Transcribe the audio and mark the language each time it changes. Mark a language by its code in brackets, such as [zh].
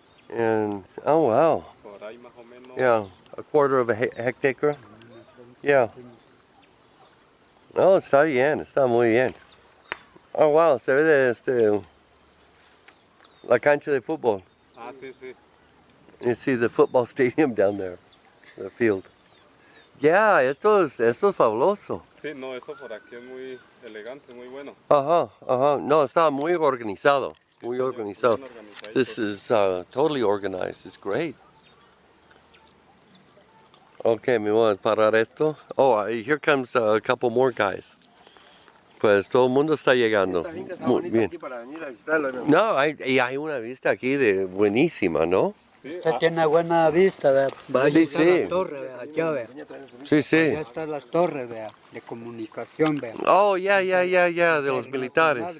[en] oh, wow. [es] Por ahí más o menos. [en] Yeah, a quarter of a hectare. Yeah. [es] Oh, está muy bien. Oh, wow, se ve de la cancha de fútbol. Ah, sí. [en] You see the football stadium down there, the field. [es] Yeah, esto es fabuloso. Sí, no, eso por aquí es muy elegante, muy bueno. Ajá. No, está muy organizado. Muy organizado. [en] This is totally organized. It's great. Okay, [es] me voy a parar esto. [en] Oh, here comes a couple more guys. [es] Pues todo el mundo está llegando. Muy bien. No, hay una vista aquí buenísima, ¿no? Usted tiene buena vista, ¿vea? Sí. La torre, ¿vea? Allá, ¿vea? Sí. Allá están las torres, ¿vea? De comunicación, ¿vea? Oh, ya, de los militares.